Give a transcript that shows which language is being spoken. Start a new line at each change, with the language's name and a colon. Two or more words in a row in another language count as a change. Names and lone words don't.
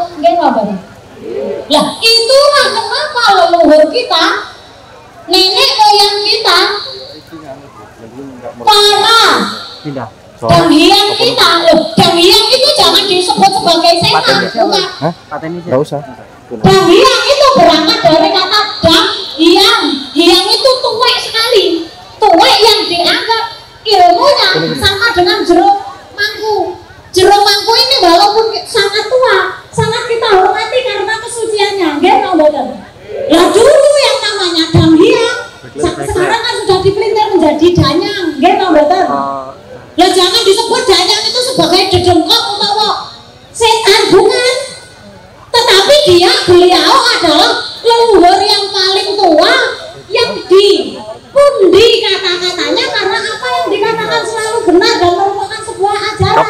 Indonesian: Lah itulah kenapa leluhur kita, nenek moyang kita, para danghiang kita, danghiang itu jangan disebut sebagai setan, bukan. Nggak usah. Danghiang itu berangkat dari kata danghiang. Hiang itu tuwek sekali, tuwek yang dianggap ilmunya sama dengan jeruk mangku. Jeruk mangku ini walaupun sangat tua, sangat kita hormati karena kesuciannya. Lah dulu yang namanya danghiang, sekarang kan sudah dipelintir menjadi danyang. Lah jangan disebut danyang itu sebagai dedengkot utawa setan bukan, tetapi beliau adalah leluhur yang paling tua yang dipundi kata-katanya, karena apa yang dikatakan selalu benar dan merupakan sebuah ajaran.